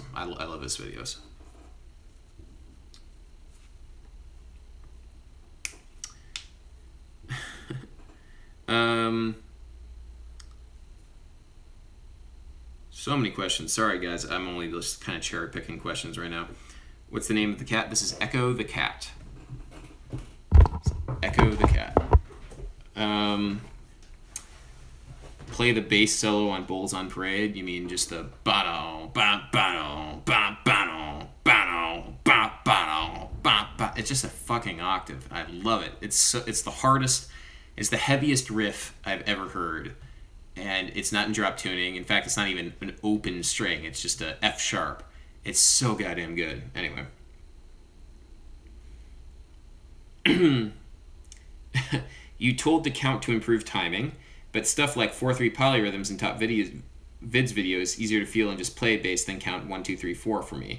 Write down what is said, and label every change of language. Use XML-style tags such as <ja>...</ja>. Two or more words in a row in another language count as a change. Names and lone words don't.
<en>I love his videos. So many questions. Sorry, guys. I'm only just kind of cherry-picking questions right now. What's the name of the cat? This is Echo the Cat. Echo the Cat. Play the bass solo on Bulls on Parade? You mean just the ba-do, ba-ba-do, ba-ba-do, ba-do, ba-ba-do, ba-ba. It's just a fucking octave. I love it. It's the hardest, it's the heaviest riff I've ever heard. And it's not in drop tuning. In fact, it's not even an open string. It's just a F sharp. It's so goddamn good. Anyway. You told to count to improve timing, but stuff like 4/3 polyrhythms and top vids video is easier to feel and just play bass than count 1, 2, 3, 4 for me.</en>